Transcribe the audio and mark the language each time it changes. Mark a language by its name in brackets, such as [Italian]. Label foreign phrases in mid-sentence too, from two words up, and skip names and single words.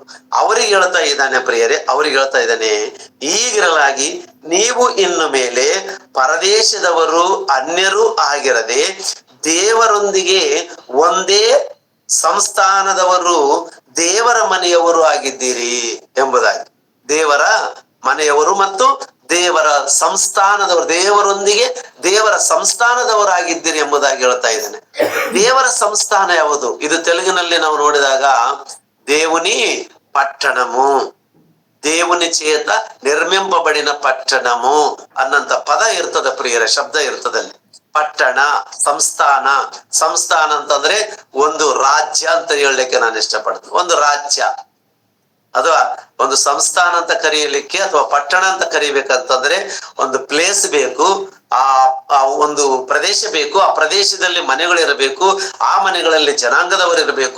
[Kannada] ಅವ್ರಿಗೆ ಹೇಳ್ತಾ ಇದ್ದಾನೆ ಪ್ರಿಯರೇ, ಅವ್ರಿಗೆ ಹೇಳ್ತಾ ಇದ್ದಾನೆ, ಈಗಿರಲಾಗಿ ನೀವು ಇನ್ನು ಮೇಲೆ ಪರದೇಶದವರು ಅನ್ಯರು ಆಗಿರದೆ ದೇವರೊಂದಿಗೆ ಒಂದೇ ಸಂಸ್ಥಾನದವರು ದೇವರ ಮನೆಯವರು ಆಗಿದ್ದೀರಿ ಎಂಬುದಾಗಿ. ದೇವರ ಮನೆಯವರು ಮತ್ತು ದೇವರ ಸಂಸ್ಥಾನದವರು, ದೇವರೊಂದಿಗೆ ದೇವರ ಸಂಸ್ಥಾನದವರಾಗಿದ್ದೀರಿ ಎಂಬುದಾಗಿ ಹೇಳ್ತಾ ಇದ್ದಾನೆ. ದೇವರ ಸಂಸ್ಥಾನ ಯಾವುದು? ಇದು ತೆಲುಗಿನಲ್ಲಿ ನಾವು ನೋಡಿದಾಗ [Telugu] దేవుని పట్టణము, దేవుని చేత నిర్మింపబడిన పట్టణము [Kannada] ಅನ್ನಂತ ಪದ ಇರ್ತದ ಪ್ರಿಯರ, ಶಬ್ದ ಇರ್ತದಲ್ಲಿ. ಪಟ್ಟಣ, ಸಂಸ್ಥಾನ. ಸಂಸ್ಥಾನ ಅಂತಂದ್ರೆ ಒಂದು ರಾಜ್ಯ ಅಂತ ಹೇಳಲಿಕ್ಕೆ ನಾನು ಇಷ್ಟಪಡ್ತೀನಿ. ಒಂದು ರಾಜ್ಯ ಅಥವಾ ಒಂದು ಸಂಸ್ಥಾನ ಅಂತ ಕರೆಯಲಿಕ್ಕೆ ಅಥವಾ ಪಟ್ಟಣ ಅಂತ ಕರಿಬೇಕಂತಂದ್ರೆ ಒಂದು ಪ್ಲೇಸ್ ಬೇಕು, ಆ ಒಂದು ಪ್ರದೇಶ ಬೇಕು, ಆ ಪ್ರದೇಶದಲ್ಲಿ ಮನೆಗಳಿರಬೇಕು, ಆ ಮನೆಗಳಲ್ಲಿ ಜನಾಂಗದವರು ಇರಬೇಕು.